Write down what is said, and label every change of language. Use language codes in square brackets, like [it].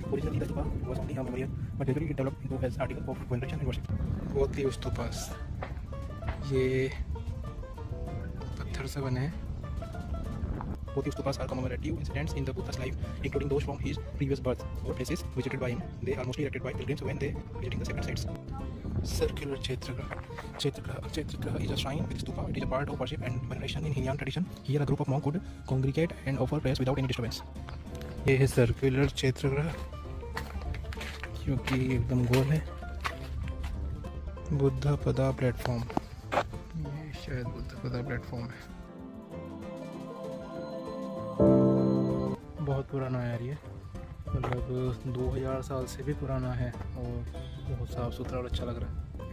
[en] Originally, the stupa was only a memorial, but gradually it developed into as article of veneration and worship. Both the stupas [hi] ये पत्थर से बने हैं। [en] Both the stupas are commemorative incidents in the Buddha's life, including those from his previous birth or places visited by him. They are mostly erected by pilgrims when they visiting the sacred sites. Circular Kshetragraha is a shrine with stupa. It is a part of worship and veneration in Hinayana tradition. Here, a group of monks could congregate and offer prayers without any disturbance. [hi] ये है circular क्षेत्रग्रह, क्योंकि एकदम गोल है। बुद्ध पदा platform, ये शायद बुद्ध पदा platform है। बहुत पुराना है यार ये, मतलब 2000 साल से भी पुराना है, और बहुत साफ़ सुथरा और अच्छा लग रहा है।